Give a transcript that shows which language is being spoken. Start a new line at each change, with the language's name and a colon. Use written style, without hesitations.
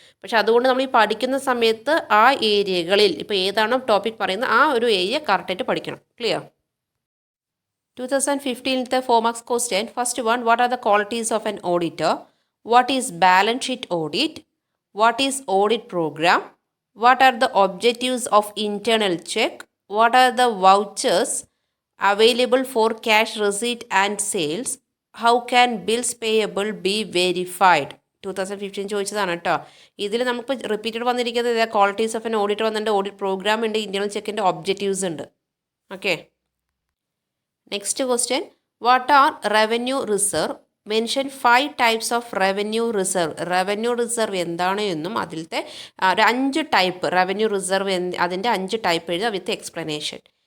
Malayalam: പക്ഷെ അതുകൊണ്ട് നമ്മൾ ഈ പഠിക്കുന്ന സമയത്ത് ആ ഏരിയകളിൽ ഇപ്പോൾ ഏതാണോ ടോപ്പിക് പറയുന്നത് ആ ഒരു ഏരിയ കറക്റ്റായിട്ട് പഠിക്കണം. Clear?
English: 2015 4 marks question. First one, what are the qualities of an auditor. What is balance sheet audit. What is audit program. What are the objectives of internal check. What are the vouchers available for cash receipt and sales? How can bills payable be verified?
Malayalam: 2015 ചോദിച്ചതാണ് കേട്ടോ. ഇതിൽ നമുക്ക് repeated വന്നിരിക്കുന്നത് qualities of N auditor വന്നിട്ടുണ്ട്, audit programme ഉണ്ട്, internal ചെക്കിൻ്റെ objectives ഉണ്ട്. Okay.
English: Next question, what are revenue reserve. Mention 5 types of revenue reserve.
Malayalam: Revenue reserve എന്താണ് എന്നും അതിലത്തെ ഒരു 5 ടൈപ്പ് റവന്യൂ റിസർവ് അതിൻ്റെ 5 ടൈപ്പ് എഴുതുക
English: With explanation.